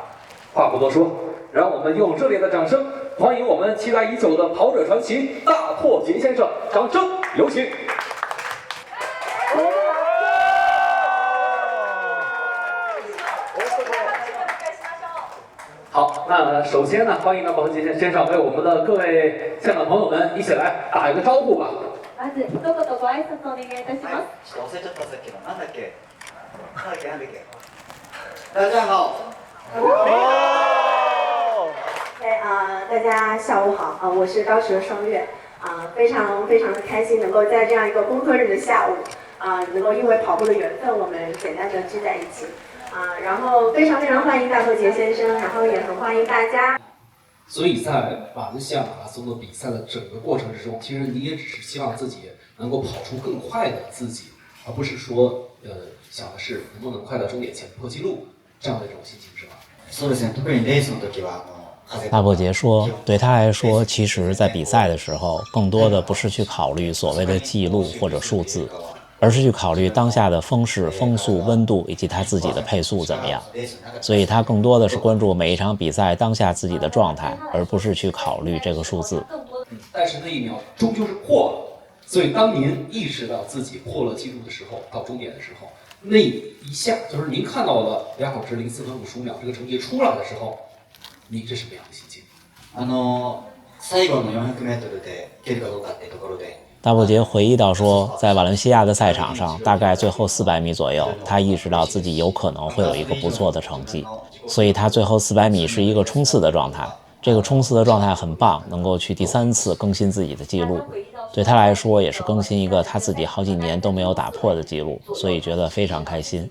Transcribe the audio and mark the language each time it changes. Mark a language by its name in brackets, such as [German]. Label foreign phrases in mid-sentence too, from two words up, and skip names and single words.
[Chinese] 话不多说，让我们用热烈的掌声欢迎我们期待已久的跑者传奇大破节先生，掌声有请。好，那首先呢，欢迎大破节先生为我们的各位现场朋友们一起来打一个招呼吧。 [Japanese] まず一言ご挨拶お願いいたします。忘れちゃったさっきのなんだっけ。 [Chinese] 大家好。大家下午好我是高驰双月非常的开心能够在这样一个工作日的下午能够因为跑步的缘分，我们简单的聚在一起然后非常欢迎大破节先生，然后也很欢迎大家。所以在瓦伦西亚马拉松的比赛的整个过程之中，其实你也只是希望自己能够跑出更快的自己，而不是说想的是能不能快到终点前破纪录这样的一种心情，是吧？ [Japanese] そうですね。特にレースの時は [Chinese] 大破节说，对他来说，其实在比赛的时候，更多的不是去考虑所谓的记录或者数字，而是去考虑当下的风势、风速、温度以及他自己的配速怎么样。所以他更多的是关注每一场比赛当下自己的状态，而不是去考虑这个数字。但是那1秒终究是破了，所以当您意识到自己破了纪录的时候，到终点的时候，那一下就是您看到了2小时04分55秒这个成绩出来的时候，你是什么样的心情？ [Japanese] 最後の400メートルで出るかどうかっていうところで。 [Chinese] 大破节回忆到说，在瓦伦西亚的赛场上，大概最后400米左右，他意识到自己有可能会有一个不错的成绩，所以他最后400米是一个冲刺的状态。这个冲刺的状态很棒，能够去第3次更新自己的记录，对他来说也是更新一个他自己好几年都没有打破的记录，所以觉得非常开心。